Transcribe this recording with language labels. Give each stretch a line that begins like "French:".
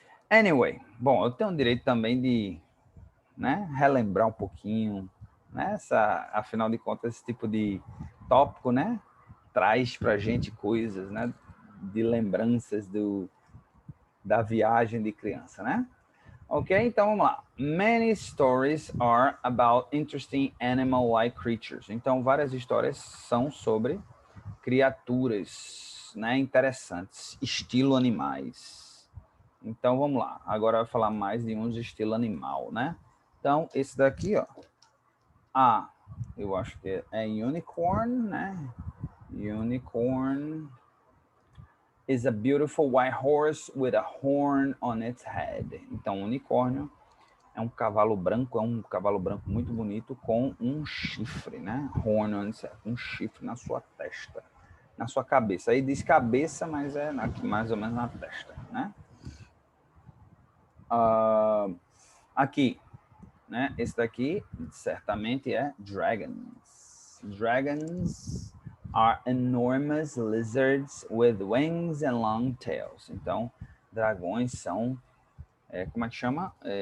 Portuguese: Anyway, bom, eu tenho o direito também de, né, relembrar um pouquinho, né, afinal de contas, esse tipo de tópico, né, traz pra gente coisas, né, de lembranças da viagem de criança, né? Ok, então vamos lá.
English: Many stories are about interesting animal-like creatures.
Portuguese: Então, várias histórias são sobre criaturas, né, interessantes, estilo animais. Então, vamos lá. Agora vai falar mais de uns estilo animal, né? Então, esse daqui, ó. Eu acho que é unicorn, né?
English: Unicorn is a beautiful white horse with a horn on its head.
Portuguese: Então, unicórnio é um cavalo branco muito bonito com um chifre, né?
English: Horn on its head,
Portuguese: um chifre na sua testa, na sua cabeça. Aí diz cabeça, mas é aqui mais ou menos na testa, né? Aqui, né? Esse daqui certamente é dragons.
English: Dragons are enormous lizards with wings and long tails.
Portuguese: Então, dragões são, como é que chama?